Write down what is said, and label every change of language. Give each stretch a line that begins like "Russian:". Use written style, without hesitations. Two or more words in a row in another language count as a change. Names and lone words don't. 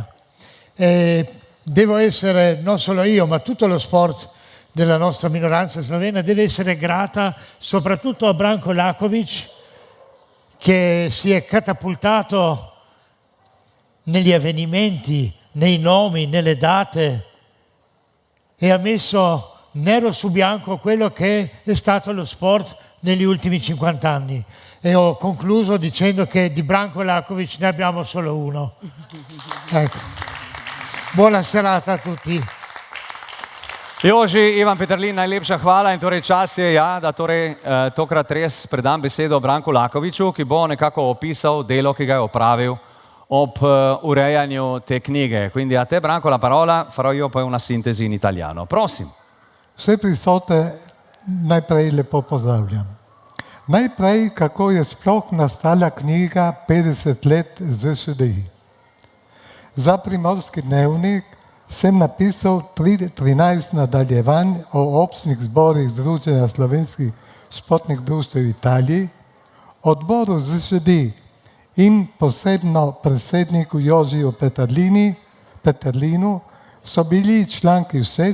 Italian: Devo essere, non solo io, ma tutto lo sport della nostra minoranza slovena deve essere grata soprattutto a Branko Lakovič, che si è catapultato negli avvenimenti, nei nomi, nelle date e ha messo nero su bianco quello che è stato lo sport negli ultimi 50 anni. E ho concluso dicendo che di Branko Lakovič ne abbiamo solo uno. Ecco. Buona serata a tutti.
Slovenian: Joži, Ivan Peterlin, najlepša hvala in torej čas je, da tokrat res predam besedo Branku Lakoviču, ki bo nekako opisal delo, ki ga je opravil ob urejanju te knjige.
Italian: Quindi a te Branko la parola, farò io poi una sintesi in italiano.
Slovenian: Prosim. Vse prisotne najprej lepo pozdravljam. Najprej, kako je sploh nastala knjiga 50 let ZŠDI. Za Primorski dnevnik sem napisal 13 nadaljevanj o občnih zborih Združenja slovenskih športnih društev v Italiji, odboru ZŠDI in posebno predsedniku Jožiju Peterlinu so bili članki všeč.